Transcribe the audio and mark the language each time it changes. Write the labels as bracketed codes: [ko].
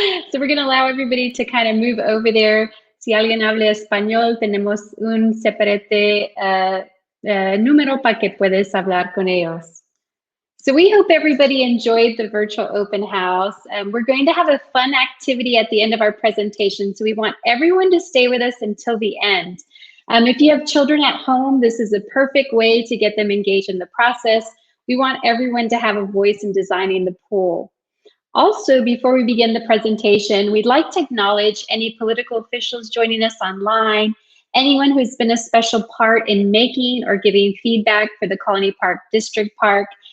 [en] So we're going to allow everybody to kind of move over there. [es] Si alguien habla español, tenemos un separate número para que puedas hablar con ellos. [en] So we hope everybody enjoyed the virtual open house. We're going to have a fun activity at the end of our presentation, so we want everyone to stay with us until the end. If you have children at home, this is a perfect way to get them engaged in the process. We want everyone to have a voice in designing the pool. Also, before we begin the presentation, we'd like to acknowledge any political officials joining us online, anyone who's been a special part in making or giving feedback for the Colony Park District Park.